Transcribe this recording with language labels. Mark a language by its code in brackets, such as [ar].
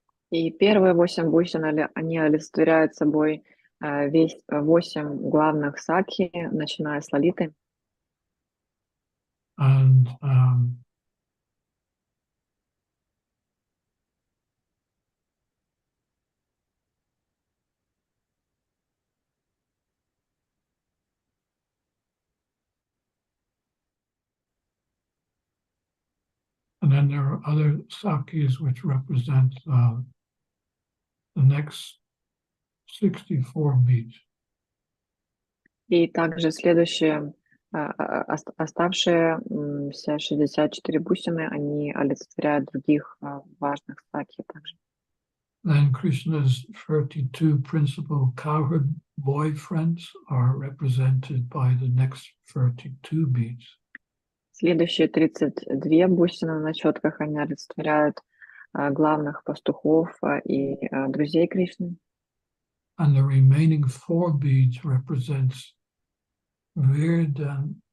[ru] И первые 8 бусин, они олицетворяют собой 8 главных сакхи, начиная с Лалиты. [en] And then there are other Sakis which represent the next 64 beads. [ru] И также следующие, оставшиеся 64 бусины, они олицетворяют других важных сакхи также. [en] Then Krishna's 32 principal cowherd boyfriends are represented by the next 32 beads. [ru] Следующие 32 бусины на четках, они олицетворяют главных пастухов и друзей Кришны. [en] And the remaining 4 beads represents Virdaduti,